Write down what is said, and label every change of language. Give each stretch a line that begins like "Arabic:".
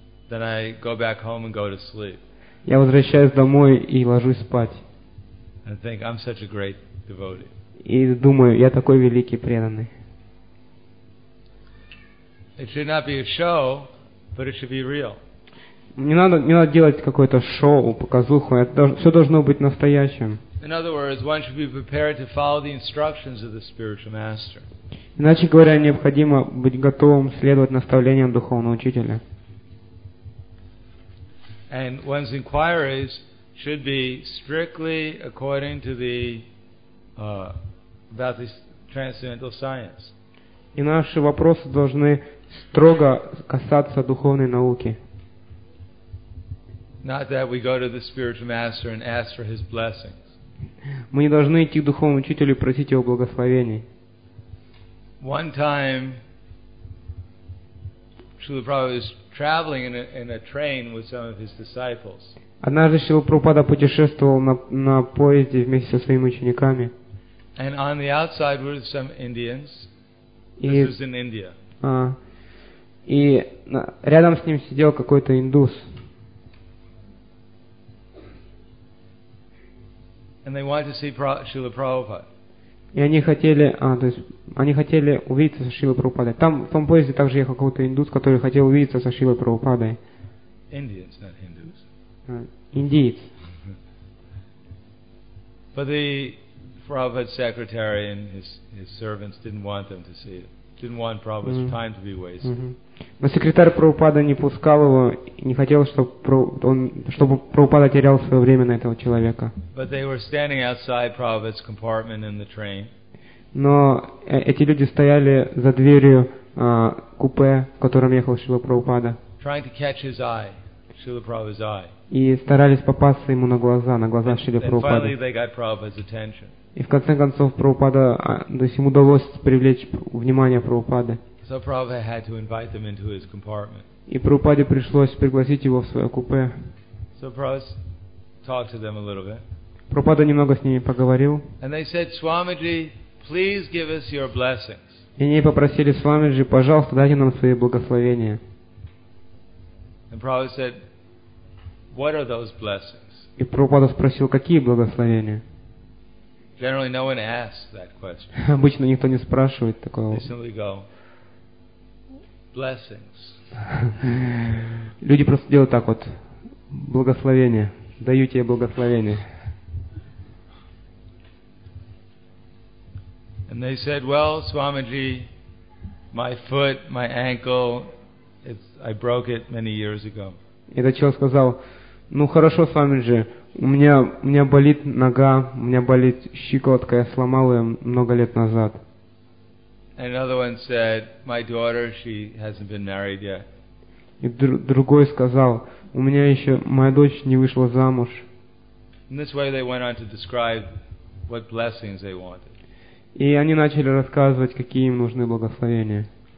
English: then I go back home and go to sleep.
Russian: Я возвращаюсь домой и ложусь спать.
English: And think, I'm such a great devotee.
Russian: И думаю, я такой великий преданный.
English: It should not be a show, but it should be real.
Russian: Не надо делать какое-то шоу, показуху. Все должно быть настоящим.
English: In other words, one should be prepared to follow the instructions of the spiritual master.
Russian: Иначе говоря, необходимо быть готовым следовать наставлениям духовного учителя.
English: And one's inquiries should be strictly according to the about this transcendental science.
Russian: И наши вопросы должны строго касаться духовной науки.
English: Not that we go to the spiritual master and ask for his blessings.
Russian: Мы не должны идти к духовному учителю и просить его благословений.
English: One time, Srila Prabhupada was traveling in a train with some of his disciples.
Russian: Однажды Шрила Прабхупада путешествовал на поезде вместе со своими учениками.
English: And on the outside were some Indians. This was in India.
Russian: И рядом с ним сидел какой-то индус.
English: And they wanted to see Srila Prabhupada.
Russian: И они хотели, то есть они хотели увидеться со Шрилой Прабхупадой. Там в том поезде также ехал какой-то индус, который хотел увидеться со Шрилой Прабхупадой.
English: Indians, not Hindus.
Russian: Индиец.
English: But the Prabhupada's secretary and his servants didn't want them to see it. Didn't want Prabhupada's time to be wasted.
Russian: Но секретарь Прабхупада не пускал его и не хотел, чтобы Прабхупада терял свое время на этого человека.
English: But they were standing outside Prabhupada's compartment in the train.
Russian: Но эти люди стояли за дверью купе, в котором ехал Шрила Прабхупада.
English: Trying to catch his eye, Шрила Прабхупада's eye.
Russian: И старались попасться ему на глаза Шрила Прабхупады.
English: And finally they got Prabhupada's attention.
Russian: И в конце концов Прабхупада, то есть ему удалось привлечь внимание Прабхупады.
English: So Prabhupada had to invite them into his compartment.
Russian: И Прабхупаде пришлось пригласить его в свое купе.
English: So Prabhupada talked to them a little bit.
Russian: Прабхупада немного с ними поговорил.
English: And they said, Swamiji, please give us your blessings.
Russian: И они попросили Свамиджи, пожалуйста, дайте нам свои благословения.
English: And Prabhupada said, what are those blessings?
Russian: И Прабхупада спросил, какие благословения?
English: Generally, no one asks that question.
Russian: Обычно никто не спрашивает такого.
English: They simply go. Blessings.
Russian: Люди просто делают так вот. Благословение. Даю тебе благословение.
English: And they said, well, Swamiji, my foot, my ankle, I broke it many years ago.
Russian: И этот человек сказал, ну хорошо, Свамиджи, у меня болит нога, у меня болит щиколотка, я сломал ее много лет назад.
English: And another one said, my daughter, she hasn't been married yet.
Russian: И другой сказал, у меня еще моя дочь не вышла замуж.
English: In this way they went on to describe what blessings they wanted.
Russian: И они начали рассказывать, какие им нужны благословения.